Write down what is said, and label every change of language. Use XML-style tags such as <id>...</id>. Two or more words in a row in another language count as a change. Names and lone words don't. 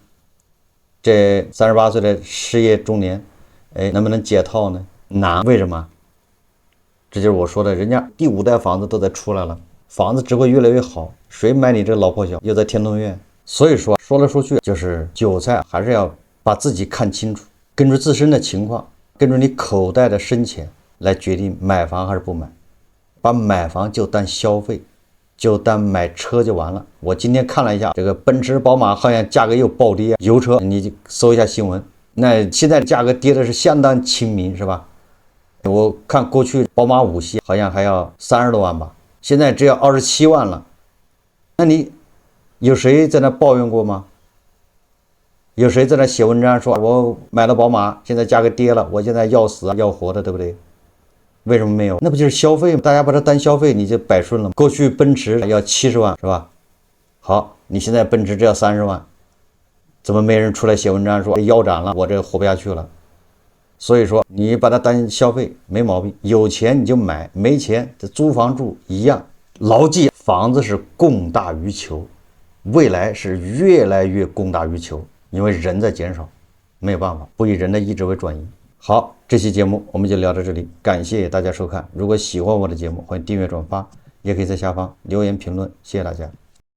<zh>這38歲的失業中年，能不能解套呢？難。為什麼？這就是我說的，人家第5代房子都在出來了，房子只會越來越好。誰買你這老破小？又在天通苑。所以說來說去，就是韭菜還是要把自己看清楚，根據自身的情況，根據你口袋的深淺來決定買房還是不買。把買房就當消費，就當買車就完了。我今天看了一下，這個奔馳、寶馬好像價格又暴跌，油車你就搜一下新聞，那現在價格跌的是相當親民，是吧？我看過去寶馬5系好像還要30多萬吧，現在只要27萬了。那你有誰在那抱怨過嗎？有誰在那寫文章說我買了寶馬，現在價格跌了，我現在要死要活的，對不對？為什麼沒有？那不就是消費嗎？大家把它当消費，你就百顺了。过去奔驰要70萬是吧？好，你現在奔驰只要30萬，怎麼沒人出來寫文章說腰斬了，我這活不下去了？所以說你把它當消費沒毛病，有錢你就買，沒錢這租房住一樣。牢記，房子是供大於求，未來是越來越供大於求，因為人在減少，沒有辦法，不以人的意志為轉移。好，這期節目我們就聊到這裡，感謝大家收看。如果喜歡我的節目，歡迎訂閱轉發，也可以在下方留言評論，謝謝大家。</zh>